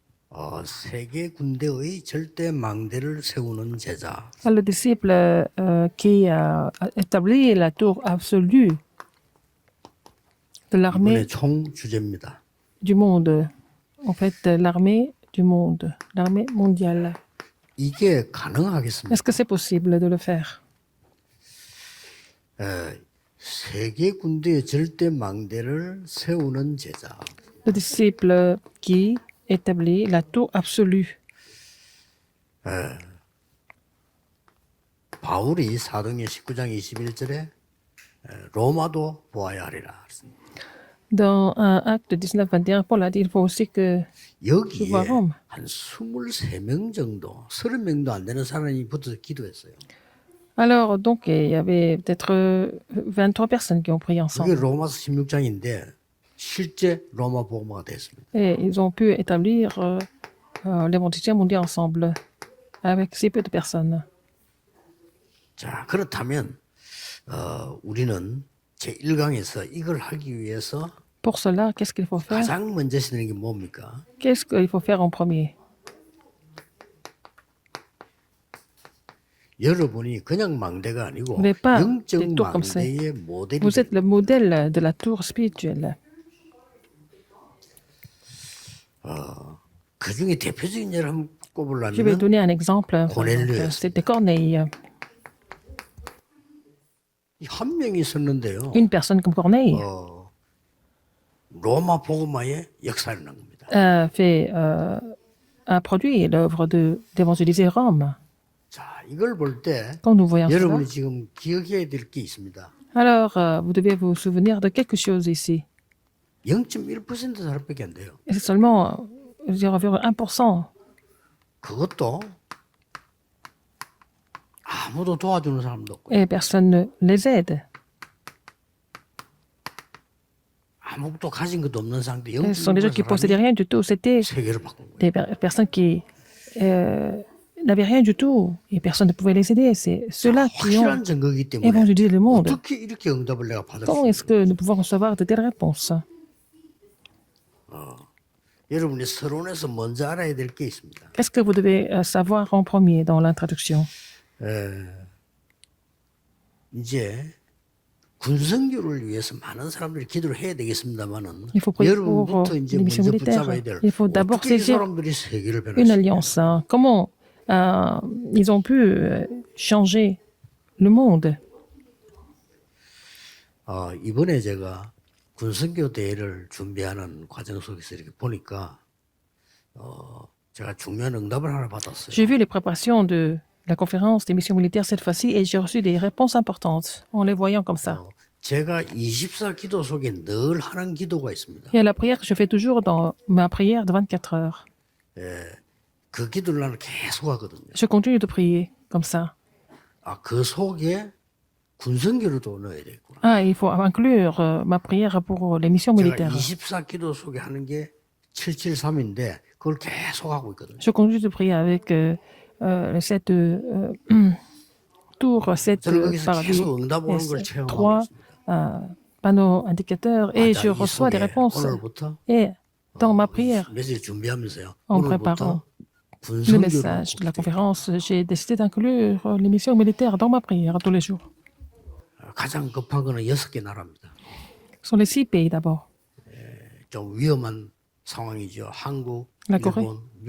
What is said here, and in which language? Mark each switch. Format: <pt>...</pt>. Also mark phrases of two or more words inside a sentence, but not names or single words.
<ko>세계 군대의 절대 망대를 세우는 제자.</ko> <fr>Le disciple qui a établi la tour absolue de l'armée</fr> <ko>이번에 총 주제입니다.</ko> <fr>du monde. En fait, l'armée du monde, l'armée mondiale.</fr> <ko>이게 가능하겠습니까?</ko> <fr>Est-ce que c'est possible de le faire?</fr> <ko>세계 군대의 절대 망대를 세우는 제자.</ko> <fr>Le disciple qui établit la tour absolue.</fr> <ko>바울이 사도행전 19장 21절에 로마도 보아야 하리라.</ko> <fr>Dans Acte 19-21, Paul a dit il faut aussi que</fr> <ko>여기에</ko> <fr>vois Rome.</fr> <ko>한 23명 정도, 30명도 안 되는 사람이 붙어서 기도했어요.</ko> <fr>Alors, donc, il y avait peut-être 23 personnes qui ont prié</fr> <ko>그게</ko> <fr>ensemble.</fr> <ko>로마서 16장인데 실제 로마 복음화가 됐습니다.</ko> <fr>Et ils ont pu établir l'évangile mondial ensemble, avec si peu de personnes.</fr> <ko>자, 그렇다면 우리는 제1강에서 이걸 하기 위해서</ko> <fr>Pour cela, qu'est-ce qu'il faut faire?</fr> <ko>가장 먼저 쓰는 게 뭡니까?</ko> <fr>Qu'est-ce qu'il faut faire en premier?</fr> <ko>여러분이 그냥 망대가 아니고</ko> <fr>Vous n'êtes pas</fr> <ko>영적</ko> <fr>des tours comme ça.</fr> <ko>망대의 모델이</ko> <fr>Vous êtes le modèle de la tour spirituelle.</fr> <ko>그 중에 대표적인 예를 한번</ko> <fr>Je vais</fr> <ko>꼽으려면</ko> <fr>donner un exemple. Par Cornelius. exemple, c'était Corneille.</fr> <ko>한 명이 썼는데요.</ko> <fr>Une personne comme Corneille</fr> <ko>로마 복음화의 역사를 난 겁니다.</ko> <fr>a produit l'œuvre d'évangéliser Rome.</fr> <ko>자, 이걸 볼 때</ko> <fr>Quand nous voyons cela,</fr> <ko>여러분이 지금 기억해야 될 게 있습니다.</ko> <fr>alors vous devez vous souvenir de quelque chose ici.</fr> <ko>0.1% 사람밖에 안 돼요.</ko> <fr>Et c'est seulement 0,1%.</fr> <ko>그것도 아무도 도와주는 사람도 없고</ko> <fr>Et personne ne les aide.</fr> <ko>아무것도 가진 것도 없는 상태</ko> <fr>Ce sont des gens qui possédaient rien du tout. C'était</fr> <ko>세계를 바꾼 거예요.</ko> <fr>des personnes qui n'avaient rien du tout. Et personne ne pouvait les aider. C'est ceux-là qui ont</fr> <ko>확실한 증거이기 때문에</ko> <fr>évangélisé le monde.</fr> <ko>어떻게 이렇게 응답을 내가 받을 수</ko> <fr>Comment est-ce</fr> <ko>있는</ko> <fr>que nous pouvons recevoir de telles réponses?</fr> <ko>여러분이 서론에서 먼저 알아야 될 게 있습니다.</ko> <fr>Qu'est-ce que vous devez savoir en premier dans l'introduction?</fr> <ko>이제 군성교를 위해서 많은 사람들이 기도를 해야 되겠습니다만은</ko> <fr>Il faut prier pour</fr> <ko>여러분부터 이제</ko> <fr>les missions</fr> <ko>먼저</ko> <fr>militaires.</fr> <ko>붙잡아야 될</ko> <fr>Il faut d'abord</fr> <ko>어떻게 이</ko> <fr>saisir</fr> <ko>사람들이 세계를</ko> <fr>une</fr> <ko>변화시켜</ko> <fr>alliance. Hein. Comment ils ont pu changer le monde?</fr> <ko>이번에 제가 군성교 대회를 준비하는 과정 속에서 이렇게 보니까 제가 중요한 응답을 하나 받았어요.</ko> <fr>J'ai vu les préparations de la conférence des missions militaires cette fois-ci et j'ai reçu des réponses importantes en les voyant comme ça.</fr> <ko>제가 24 기도 속에 늘 하는 기도가 있습니다.</ko> <fr>Il y a la prière que je fais toujours dans ma prière de 24 heures.</fr> <ko>그 기도를 나는 계속 하거든요.</ko> <fr>Je continue de prier comme ça.</fr> <ko>그 속에 군성교로도 넣어야 되겠구나.</ko> <fr>Il faut inclure ma prière pour les missions</fr> <ko>제가</ko> <fr>militaires.</fr> <ko>24 기도 속에 하는 게 773인데 그걸 계속 하고 있거든요.</ko> <fr>Je continue de prier avec cette tour, cette</fr> <ko>저는 거기서</ko> <fr>paradis,</fr> <ko>계속 응답 오는 걸 체험하고</ko> <fr>trois</fr> <ko>있습니다.</ko> <fr>panneaux indicateurs et je</fr> <ko>이</ko> <fr>reçois des</fr> <ko>속에</ko> <fr>réponses.</fr> <ko>오늘부터</ko> <fr>Et dans ma prière,</fr> <ko>메시지 준비하면서요.</ko> <fr>en</fr> <ko>오늘부터</ko> <fr>préparant le</fr> <ko>군성교를</ko> <fr>message de la conférence, j'ai décidé d'inclure les missions militaires dans ma prière tous les jours.</fr> <ko>가장 급한 거는 6개 나라입니다.</ko> <fr>Ce sont les 6 pays d'abord.</fr> <ko>좀 위험한 상황이죠. 한국,</ko> <fr>La Corée, 일본, le</fr>